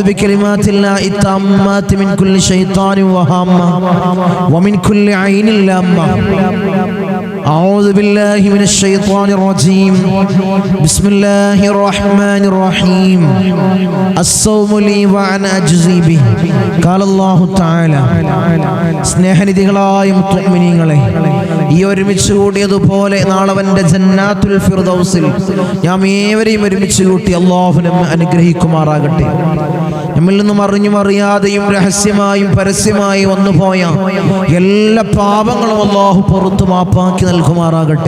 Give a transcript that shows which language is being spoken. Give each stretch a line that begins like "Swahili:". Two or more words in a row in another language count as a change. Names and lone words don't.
Arabic: بكلمات الله التامات من كل شيطان وهامة ومن كل عين لامة أعوذ بالله من الشيطان الرجيم بسم الله الرحمن الرحيم الصوم لي وأنا أجزي به قال الله تعالى
Malayalam: സ്നേഹനിധികളായ മുഅ്മിനീങ്ങളെ ഈ ഒരുമിച്ച് കൂടിയതുപോലെ നാളവന്റെ ജന്നാത്തുൽ ഫിർദൗസിൽ നാം ഏവരെയും ഒരുമിച്ച് കൂട്ടി അല്ലാഹു നമ്മെ അനുഗ്രഹിക്കുമാറാകട്ടെ. നമ്മിൽ നിന്നും അറിഞ്ഞും അറിയാതെയും രഹസ്യമായും പരസ്യമായും വന്നുപോയ എല്ലാ പാപങ്ങളും അല്ലാഹു പുറത്തു മാപ്പാക്കി നൽകുമാറാകട്ടെ.